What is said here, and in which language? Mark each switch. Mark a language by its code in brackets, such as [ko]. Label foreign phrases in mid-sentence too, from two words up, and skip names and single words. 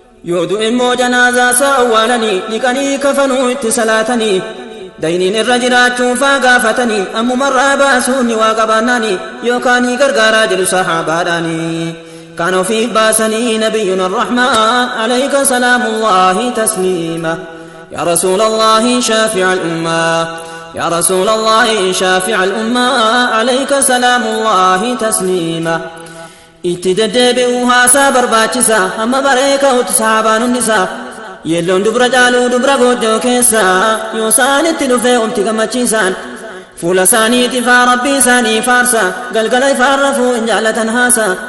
[om] Yoo du'e immoo janaazaa isaa awwaalanii, dhiqanii kafanuu itti salaatanii. Dayniin irra jiraachuu faa gaafatanii, ammumarraa baasuu ni waa qabaannaanii, yookaan ni gargaaraa jedhu sahaabaadhaanii. Kan ofiif baasanii nabiyyuna arrahmaa, [ar] عليك سلام الله تسليما. يا رسول الله شافع الأمة. يا رسول الله شافع الأمة، عليك سلام الله تسليما. [om] Itti deddeebi'uu haasaa barbaachisa, hamma baree ka'utti sahaabaan hundisa. Yeelloon dubra caaluu dubra goojjoo keessa, yoo isaan itti dhufee omti gammachiisan. Fuula isaaniiti faa Rabbii isaanii faarsa, galgala ifaan rafuu hin jaallatan haasa.